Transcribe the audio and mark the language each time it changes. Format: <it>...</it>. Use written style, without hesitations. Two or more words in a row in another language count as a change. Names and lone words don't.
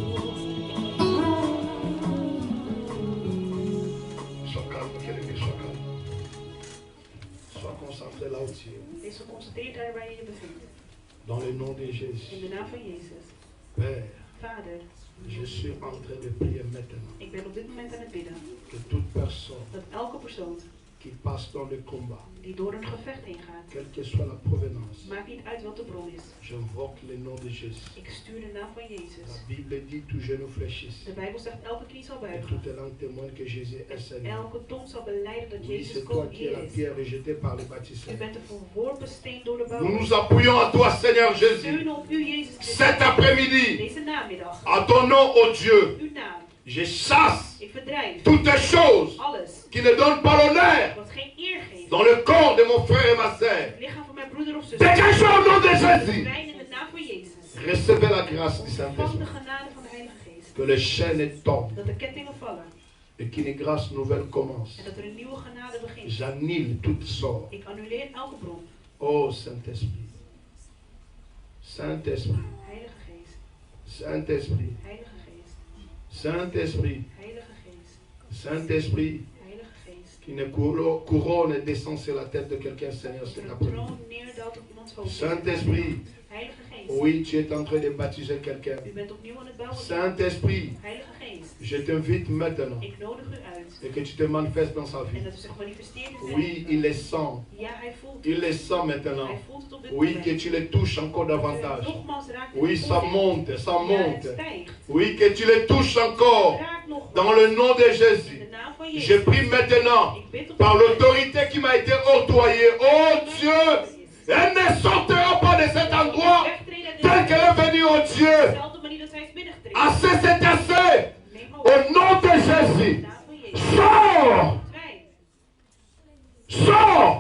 <fr>Sois calme, quelqu'un, sois calme. Sois concentré là où tu es. Dans le nom de Jésus. Père.</fr> <nl>Vader.</nl> <fr>Je suis en train de prier maintenant.</fr> <nl>Ik ben op dit moment aan het bidden.</nl> <fr>Que toute personne.</fr> <nl>Dat elke persoon.</nl> <fr>Qui passe dans le combat.</fr> <nl>Die door een gevecht heen gaat.</nl> <fr>Quelle que soit la provenance.</fr> <nl>Maakt niet uit wat de bron is.</nl> <fr>J'invoque le nom de Jésus.</fr> <nl>Ik stuur de naam van Jezus.</nl> <fr>La Bible dit tout genou fléchisse.</fr> <nl>De Bijbel zegt elke knie zal</nl> <fr>Et</fr> <nl>buigen.</nl> <fr>toute langue témoigne que Jésus est Seigneur.</fr> <nl>Elke tong zal belijden dat</nl> <fr>Oui,</fr> <nl>Jezus</nl> <fr>c'est toi qui es la</fr> <nl>Heer is.</nl> <fr>pierre rejetée par les bâtisseurs.</fr> <nl>U bent de verworpen steen door de</nl> <fr>Nous</fr> <nl>bouwers.</nl> <fr>nous appuyons à toi, Seigneur Jésus.</fr> <nl>Steunen op u, Jezus Christus.</nl> <fr>Cet après-midi,</fr> <nl>Deze namiddag.</nl> <fr>à ton nom, ô Dieu,</fr> <nl>Uw naam.</nl> <fr>je chasse</fr> <nl>Ik verdrijf</nl> <fr>toutes les choses</fr> <nl>alles</nl> <fr>qui ne donnent pas l'honneur</fr> <nl>wat geen eer geeft.</nl> <fr>dans le corps de mon frère et ma sœur.</fr> <nl>Het lichaam van mijn broeder of zus.</nl> <fr>Dégagez au nom de Jésus.</fr> <nl>Rein in de naam van Jezus.</nl> <fr>Recevez la grâce du</fr> <nl>Ontvang de</nl> <fr>Saint-Esprit.</fr> <nl>genade van de Heilige Geest.</nl> <fr>Que les chaînes tombent</fr> <nl>Dat de kettingen vallen.</nl> <fr>et qu'une grâce nouvelle commence.</fr> <nl>En dat er een nieuwe genade begint.</nl> <fr>J'annule toute sorte.</fr> <nl>Ik annuleer elke bron.</nl> <fr>Oh Saint-Esprit. Saint-Esprit.</fr> <nl>Heilige Geest.</nl> <fr>Saint-Esprit.</fr> <nl>Heilige Geest.</nl> <fr>Saint-Esprit.</fr> <nl>Heilige Geest.</nl> <fr>Saint-Esprit.</fr> <nl>Heilige Geest.</nl> <fr>Qu'une couronne descend sur la tête de quelqu'un, Seigneur, cet</fr> <nl>Dat er een</nl> <fr>après-midi.</fr> <nl>troon neerdaalt op iemands hoofd.</nl> <fr>Saint-Esprit.</fr> <nl>Heilige Geest.</nl> <fr>Oui, tu es en train de baptiser quelqu'un.</fr> <nl>U bent opnieuw aan het bouwen.</nl> <fr>Saint-Esprit,</fr> <nl>Heilige Geest.</nl> <fr>je t'invite maintenant</fr> <nl>Ik nodig u uit.</nl> <fr>et que tu te manifestes dans sa</fr> <nl>En</nl> <fr>vie.</fr> <nl>dat u zich manifesteert in zijn</nl> <fr>Oui,</fr> <nl>leven.</nl> <fr>il les sent.</fr> <nl>Ja, hij voelt het.</nl> <fr>Il les sent maintenant.</fr> <nl>Hij voelt het op dit</nl> <fr>Oui,</fr> <nl>moment.</nl> <fr>que tu les touches encore</fr> <nl>Dat u</nl> <fr>davantage.</fr> <nl>nogmaals raakt in</nl> <fr>Oui,</fr> <nl>het</nl> <fr>ça</fr> <nl>oor.</nl> <fr>monte, ça</fr> <nl>Ja, het</nl> <fr>monte.</fr> <nl>stijgt.</nl> <fr>Oui, que tu les touches encore.</fr> <nl>Raak nogmaals.</nl> <fr>Dans le nom de</fr> <nl>In</nl> <fr>Jésus.</fr> <nl>de naam van</nl> <fr>Je</fr> <nl>Jezus.</nl> <fr>prie maintenant,</fr> <nl>Ik bid op</nl> <fr>par</fr> <nl>dit moment.</nl> <fr>l'autorité qui m'a été octroyée. Oh Dieu, Elle ne sortira pas de cet endroit tel qu'elle est venue au Dieu. Assez, c'est assez. Au nom de Jésus. Sors. Sors.</fr>